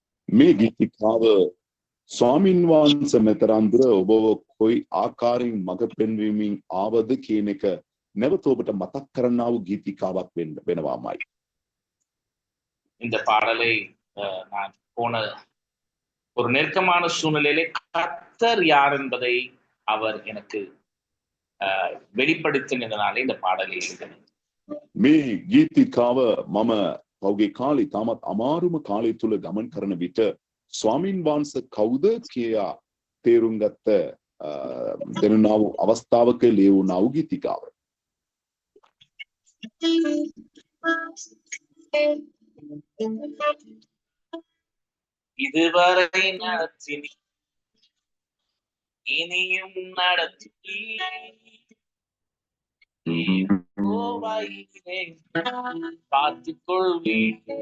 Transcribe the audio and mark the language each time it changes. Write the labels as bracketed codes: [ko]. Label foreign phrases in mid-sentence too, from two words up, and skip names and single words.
[si] මේ ගීතිකාව ස්වාමින් වහන්සේ මෙතරන්දුර ඔබව කොයි ආකාරයෙන් මඟ පෙන්වීමෙන් ආවද කියන එක නැවත ඔබට මතක් කරන්නා වූ ගීතිකාවක් වෙනවාමයි. [ta] இந்த பாடலை நான் போன ஒரு நெருக்கமான சூழ்நிலையிலே கர்த்தர் யார் என்பதை அவர் எனக்கு வெளிப்படுத்தினதனாலே இந்த பாடலை எழுதினேன். [si] මේ ගීතිකාව මම පෞගේ කාලේ තාමත් අමාරුම කාලය තුල ගමන් කරන විට ස්වාමින් වහන්සේ කවුද කියා තේරුම් ගත්ත දෙන්නා වූ අවස්ථාවක ලියවුණා වූ ගීතිකාව. [ta] இதுவரை நடத்தினி இனியும் நடத்தி பார்த்துக் கொள்வேன்.